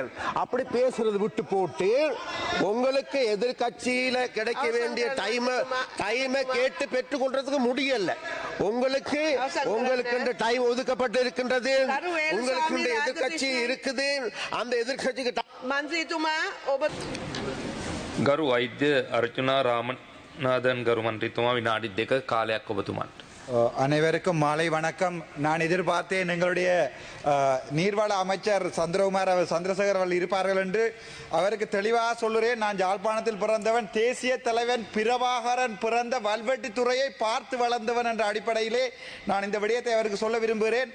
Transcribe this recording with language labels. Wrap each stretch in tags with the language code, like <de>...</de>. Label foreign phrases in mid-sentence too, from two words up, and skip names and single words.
<ta>அப்படி பேசுறது விட்டு போட்டு உங்களுக்கு எதிர்கட்சியில கிடைக்க வேண்டிய டைமை கேட்டு பெற்றுக்கொள்றதுக்கு முடியல. உங்களுக்கு உங்களுக்கு டைம் ஒதுக்கப்பட்டு இருக்கின்றது. உங்களுக்கு எதிர்கட்சி இருக்குது. அந்த எதிர்கட்சிக்கு</ta> <si>மந்திரிතුமா ගරු වෛද්‍ය අර්චනා රාමනාදන් ගරු මන්ත්‍රීතුමා විනාඩි 2 කාලයක් ඔබතුමාට.</si> <ta>அனைவருக்கும் மாலை வணக்கம். நான் எதிர்பார்த்தேன் எங்களுடைய நீர்வள அமைச்சர் சந்திரசேகர் அவர்கள் இருப்பார்கள் என்று. அவருக்கு தெளிவாக சொல்லுறேன், நான் யாழ்ப்பாணத்தில் பிறந்தவன், தேசிய தலைவன் பிரபாகரன் பிறந்த வல்வெட்டித்துறையை பார்த்து வளர்ந்தவன் என்ற அடிப்படையிலே நான் இந்த விடயத்தை அவருக்கு சொல்ல விரும்புகிறேன்.</ta>